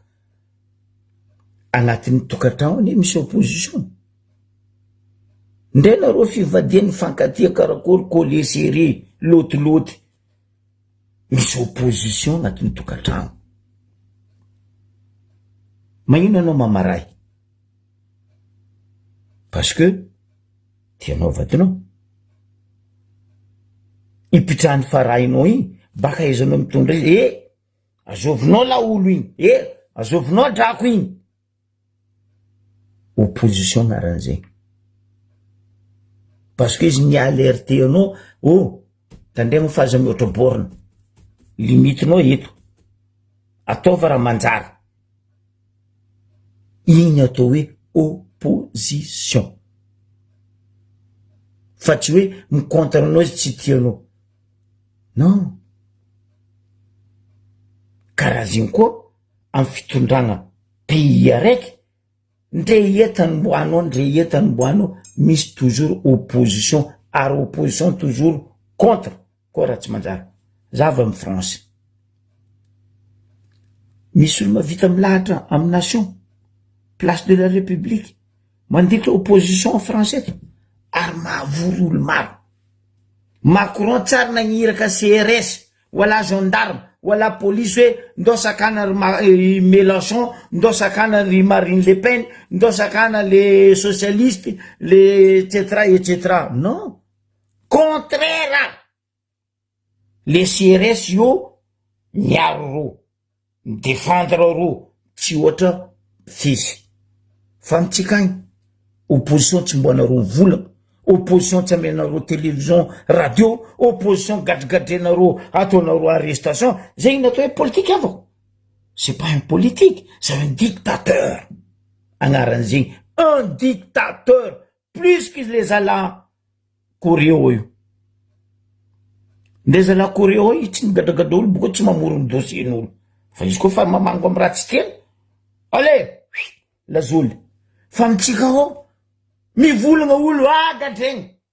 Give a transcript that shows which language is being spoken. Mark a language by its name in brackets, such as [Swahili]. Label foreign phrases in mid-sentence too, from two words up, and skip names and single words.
[Malagasy] Agnatin'ny tokantrano ne misy opposition. Ndray nareo fivadian'ny fankatia karakory collé serré lotiloty. Misy opposition agnatin'ny tokantrano. Magnino anao mamaray? [French] Parce que [Malagasy] tianao vadinao. Ipitrahan'ny farahinao igny, baka aizanao mitondra izy, azovinao laolo igny, azovinao drako igny. Opposition anaran'izay. [French] Parce que [Malagasy] izy ni-alerté anao, tandremo faza mihoatra borne, limitinao eto, ataova raha manjary. Igny atao hoe opposition. Fa tsy hoe mi-contre anao izy tsy tianao. Non. Karaziny koa amin'ny fitondragna pays araiky, ndre etany mboanao, ndre etany mboanao, misy toujours opposition, ary [French] opposition toujours contre. [Malagasy] Koa raha tsy manjary. Zava amin'ny France. Misy olo mavita milahatra amin'ny nation, place de la République, mandika [French] opposition en français, [Malagasy] ary mahavory olo maro. Macron tsara nagniraka CRS, wala gendarme, wala police hoe ndosakana Mélenchon, ndosakana Marine Le Pen, ndosakana [French] les socialistes, les etc. [Malagasy] Non. Contraire. Les CRS io miaro ro, défendre ro, tsy ohatra fisy. Fa mitsikagny, opposition tsy mbonareo volagna, opposition tsy amenareo télévision, radio, opposition gadrigadrenareo, ataonareo arrestation, zay natao hoe politique avako. [French] C'est pas un politique, c'est un dictateur. Agnaran'izay, un dictateur, plus que les [Malagasy] ala Coréo io. Ndeza la Coréo io tsy migadragadra olo, boka tsy mamorony dossier-n'olo. Fa izy koa fa mamango amin'ny raha tsy tiany, allez, lazoly. Fa mitsika ao, mivolagna olo gadregny.